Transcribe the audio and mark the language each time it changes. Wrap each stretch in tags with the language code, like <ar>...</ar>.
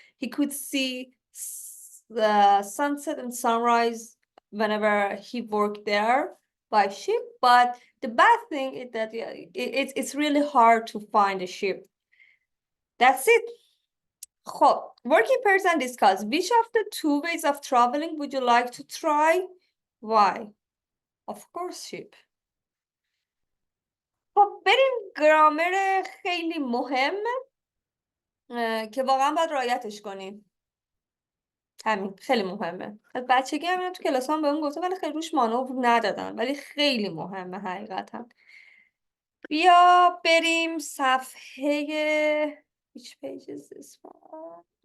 <en>He could see the sunset and sunrise whenever he worked there by ship. But the bad thing is that it's really hard to find a ship. That's it. خب, working pairs and discuss. Which of the two ways of traveling would you like to try? Why? Of course, ship.</en> <fa>خب بریم گرامر خیلی مهم که واقعا باید رعایتش کنیم. همین خیلی مهمه. از بچگی هم تو کلاس هم بهمون گفتم ولی خیلی روش مانور ندادن، ولی خیلی مهمه حقیقتا. بیا بریم صفحه</fa> <en>which page is this one?</en>